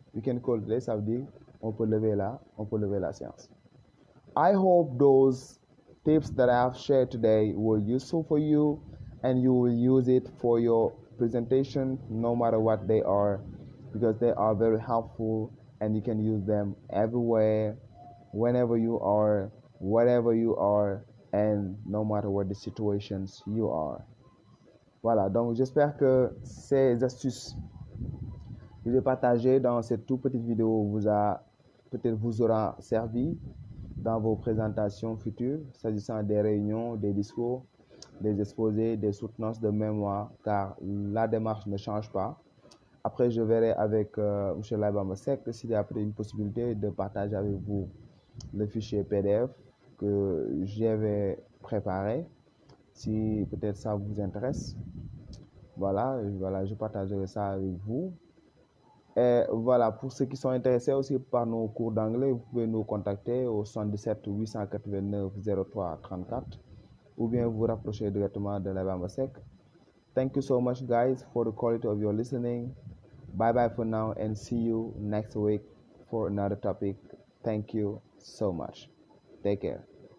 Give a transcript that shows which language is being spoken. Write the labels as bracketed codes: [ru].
[en] We can call it a day, [fr] ça veut dire on peut lever la séance. [en] I hope those tips that I have shared today were useful for you and you will use it for your presentation no matter what they are, because they are very helpful and you can use them everywhere, whenever you are, whatever you are, and no matter what the situations you are. [fr] Voilà, donc j'espère que ces astuces que j'ai partagées dans cette toute petite vidéo vous aura servi dans vos présentations futures, s'agissant des réunions, des discours, des exposés, des soutenances de mémoire, car la démarche ne change pas. Après, je verrai avec M. Laye Samb s'il y a une possibilité de partager avec vous le fichier PDF que j'avais préparé, si peut-être ça vous intéresse. Voilà, je partagerai ça avec vous. Et voilà, pour ceux qui sont intéressés aussi par nos cours d'anglais, vous pouvez nous contacter au 77 889 03 34 ou bien vous rapprocher directement de Laye Samb. [en] Thank you so much, guys, for the quality of your listening. Bye bye for now and see you next week for another topic. Thank you so much. Take care.